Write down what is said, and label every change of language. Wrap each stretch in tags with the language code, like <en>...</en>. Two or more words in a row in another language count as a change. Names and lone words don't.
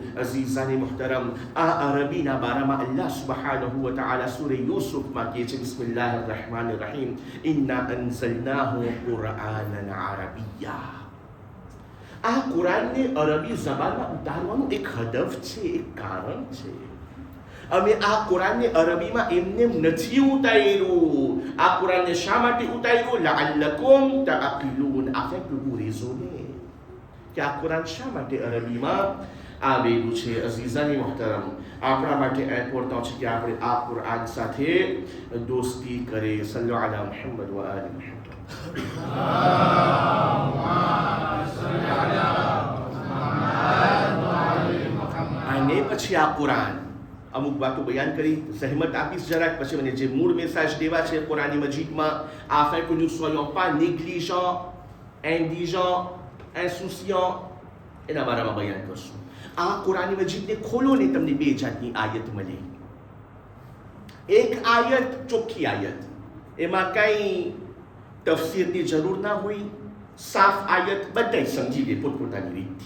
<gu>અઝીઝાની મોહતરમ, આ અરબીના બારામાં</gu> <ar>الله سبحانه وتعالى</ar> <gu>સૂરે યુસુફમાં કહે છે,</gu> <ar>بسم الله الرحمن الرحيم إنا أنزلناه قرآنا عربيا.</ar> <gu>આ કુરાનને અરબી ઝબાનમાં ઉતારવાનું એક હદફ છે, એક કારણ છે. અમે આ કુરાનને અરબીમાં એમને નથી ઉતાર્યું. આ કુરાનને શા માટે ઉતાર્યું?</gu> <ar>لعلكم تعقلون,</ar> <fr>afin que vous raisonnez.</fr> <gu>કે આ કુરાન શા માટે અરબીમાં આવેલું છે? અઝીઝાની મોહતરમ, આપણા માટે ઇમ્પોર્ટન્ટ છે કે આપણે આ કુરાન સાથે દોસ્તી કરીએ.</gu> <ar>صلوا على محمد وآل محمد.</ar> <gu>અને પછી આ કુરાન અમુક વાતો બયાન કરી, સહેમત આપીશ જરાક, પછી મને જે મૂળ મેસેજ દેવા છે કુરાની મજીદમાં,</gu> <fr>afin que nous ne soyons pas négligents, indigents, insouciants,</fr> <gu>એના બારામાં બયાન કરશું. આ કુરાની મજીદને ખોલો ને તમને 2 જાતની આયત મળે. એક આયત ચોખ્ખી આયત, એમાં કઈ તફસીરની જરૂર ના હોય, સાફ આયત, બધા સમજી લે પોતપોતાની રીતથી.</gu>